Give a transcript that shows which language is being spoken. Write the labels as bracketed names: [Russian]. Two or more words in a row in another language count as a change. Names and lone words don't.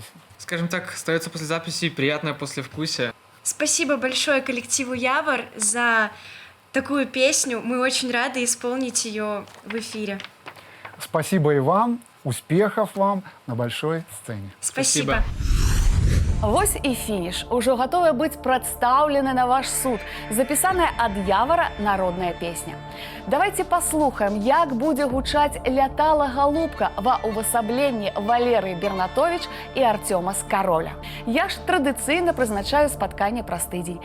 [Russian] Скажем так, остается после записи приятное послевкусие. Спасибо большое коллективу Явор за такую песню. Мы очень рады исполнить ее в эфире. Спасибо и вам. Успехов вам на большой сцене. Спасибо. [Belarusian] Вось і фініш. Ужо гатовая быць прадстаўлены на ваш суд. Запісаная ад Явара народная песня. Давайте паслухаем, як будзе гучаць «Лятала галубка» ва ўвасабленні Валерыі Бернатович і Артёма Скароля. Я ж традыцыйна прызначаю спатканне праз тыдзень.